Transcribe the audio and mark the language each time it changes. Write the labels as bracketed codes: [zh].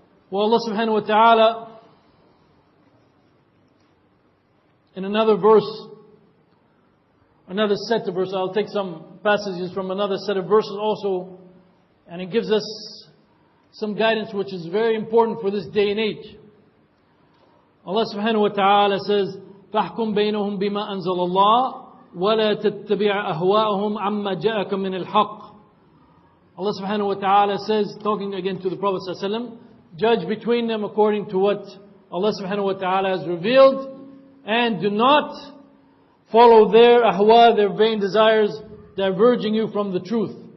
[en] Well, Allah subhanahu wa ta'ala, in another verse, another set of verses, I'll take some passages from another set of verses also, and it gives us some guidance which is very important for this day and age. Allah subhanahu wa ta'ala says, [ar] فَاحْكُمْ بَيْنَهُمْ بِمَا أَنزَلَ اللَّهُ وَلَا تَتَّبِعْ أَهْوَاءَهُمْ عَمَّا جَاءَكَ مِنَ الْحَقِّ. [en] Allah subhanahu wa ta'ala says, talking again to the Prophet ﷺ, judge between them according to what Allah subhanahu wa ta'ala has revealed, and do not follow their ahwa, their vain desires, diverging you from the truth.